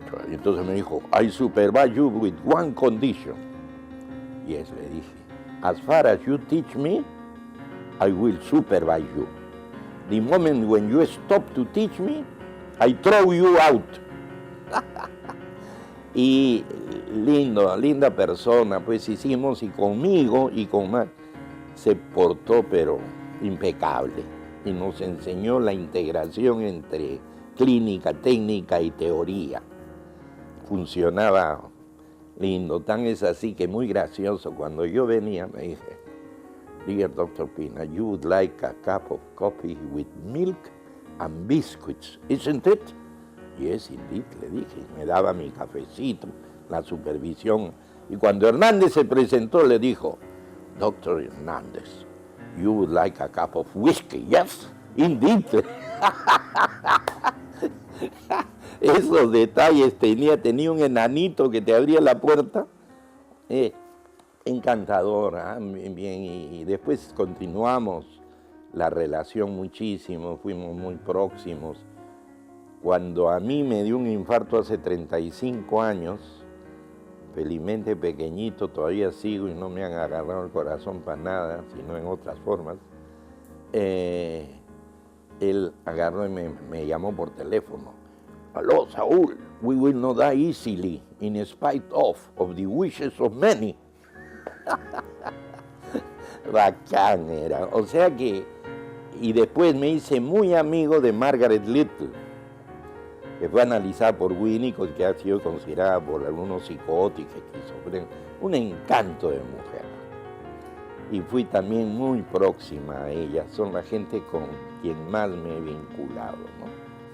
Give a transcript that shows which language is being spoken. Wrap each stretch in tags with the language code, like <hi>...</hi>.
<es>Entonces me dijo,</es> <en>I supervise you with one condition. Yes,</en> <es>le dije,</es> <en>as far as you teach me, I will supervise you. The moment when you stop to teach me, I throw you out.</en> <es>Y linda persona, pues hicimos, y conmigo y con Max se portó pero impecable y nos enseñó la integración entre clínica, técnica y teoría. Funcionaba lindo, tan es así que muy gracioso. Cuando yo venía me dije,</es> <en>"Dear Dr. Pina, you would like a cup of coffee with milk and biscuits, isn't it?" Yes, indeed,</en> <es>le dije. Me daba mi cafecito, la supervisión. Y cuando Hernández se presentó, le dijo, "Doctor Hernández,</es> <en>you would like a cup of whiskey, yes, indeed."</en> <es>Esos detalles tenía un enanito que te abría la puerta. Encantador, bien, y después continuamos la relación muchísimo, fuimos muy próximos. Cuando a mí me dio un infarto hace 35 años, felizmente pequeñito, todavía sigo y no me han agarrado el corazón para nada, sino en otras formas, él agarró y me llamó por teléfono.</es> <en>"Aló, Saúl, we will not die easily, in spite of the wishes of many."</en> <es>Bacán era. O sea que, y después me hice muy amigo de Margaret Little, que fue analizada por Winnicott, que ha sido considerada por algunos psicóticos, esquizofrénicos, un encanto de mujer. Y fui también muy próxima a ella, son la gente con quien más me he vinculado, ¿no?</es>